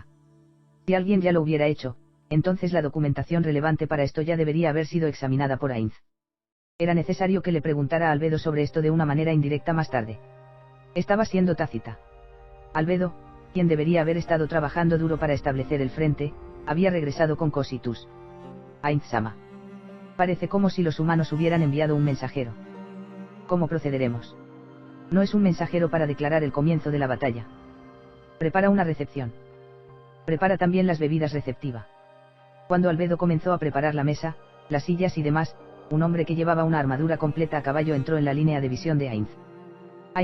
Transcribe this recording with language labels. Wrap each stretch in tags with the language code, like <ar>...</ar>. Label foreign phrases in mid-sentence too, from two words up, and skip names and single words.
<es>Si alguien ya lo hubiera hecho, entonces la documentación relevante para esto ya debería haber sido examinada por Ainz. Era necesario que le preguntara a Albedo sobre esto de una manera indirecta más tarde. Estaba siendo tácita. Albedo, quien debería haber estado trabajando duro para establecer el frente, había regresado con Cositus. Ainz-sama. Parece como si los humanos hubieran enviado un mensajero. ¿Cómo procederemos? No es un mensajero para declarar el comienzo de la batalla. Prepara una recepción. Prepara también las bebidas receptiva. Cuando Albedo comenzó a preparar la mesa, las sillas y demás, un hombre que llevaba una armadura completa a caballo entró en la línea de visión de Ainz.</es>